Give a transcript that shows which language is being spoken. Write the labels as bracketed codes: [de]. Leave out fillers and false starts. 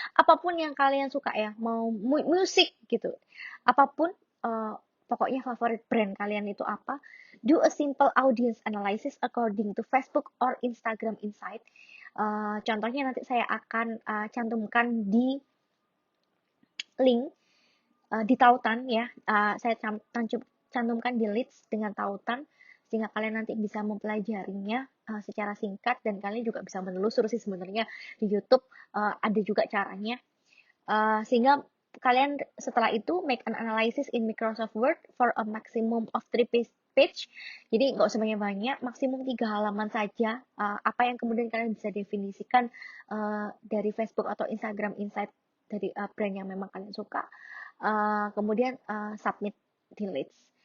[id] Apapun yang kalian suka ya, mau musik gitu. Apapun pokoknya favorit brand kalian itu apa. [en] Do a simple audience analysis according to Facebook or Instagram Insight. [id] Contohnya nanti saya akan cantumkan di link di tautan ya. Saya cantumkan di leads dengan tautan sehingga kalian nanti bisa mempelajarinya secara singkat dan kalian juga bisa menelusur sih sebenarnya di YouTube ada juga caranya. Sehingga kalian setelah itu [en] make an analysis in Microsoft Word for a maximum of 3 page. [id] Jadi nggak usah banyak-banyak, maksimum 3 halaman saja. Apa yang kemudian kalian bisa definisikan dari Facebook atau Instagram Insight dari brand yang memang kalian suka. Kemudian submit di leads.